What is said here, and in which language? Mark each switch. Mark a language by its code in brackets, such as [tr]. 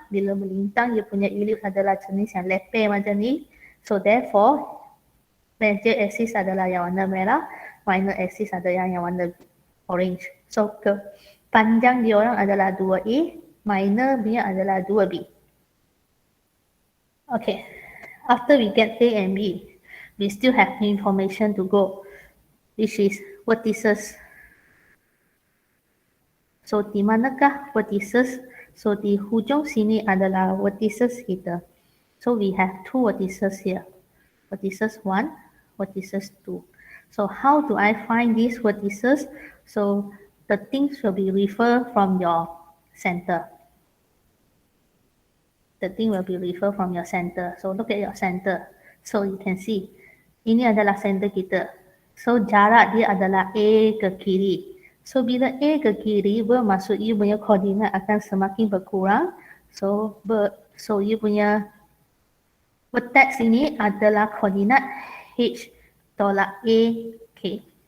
[ms] Bila melintang, you punya ellipse adalah jenis yang lepai macam ni. So therefore, major axis adalah yang warna merah, minor axis adalah yang warna orange. So panjang diorang adalah 2A, minor punya adalah 2B. [en] Okay, after we get A and B, we still have information to go, which is vertices. [ms] So di manakah vertices? So di hujung sini adalah vertices kita. [en] So we have two vertices here. Vertices 1, vertices 2. So how do I find these vertices? So the things will be referred from your center. The thing will be referred from your center. So look at your center. So you can see, [ms] ini adalah center kita. So jarak dia adalah A ke kiri. So bila A ke kiri, bermaksud you punya koordinat akan semakin berkurang. So you punya vertex ini adalah koordinat H tolak A, K.